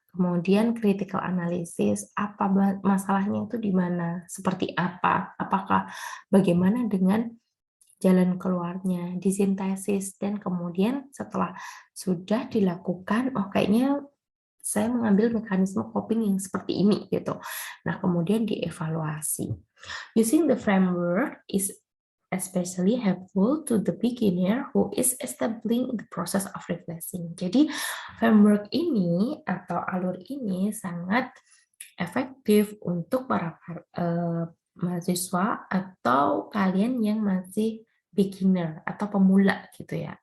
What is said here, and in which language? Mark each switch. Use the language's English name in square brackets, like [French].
[Indonesian] Kemudian critical analysis, apa masalahnya itu di mana, seperti apa, apakah bagaimana dengan jalan keluarnya, disintesis, dan kemudian setelah sudah dilakukan, oh kayaknya saya mengambil mekanisme coping yang seperti ini gitu. Nah, kemudian dievaluasi. [English] Using the framework is especially helpful to the beginner who is establishing the process of reflecting. [Indonesian] Jadi, framework ini atau alur ini sangat efektif untuk para mahasiswa atau kalian yang masih beginner atau pemula gitu ya.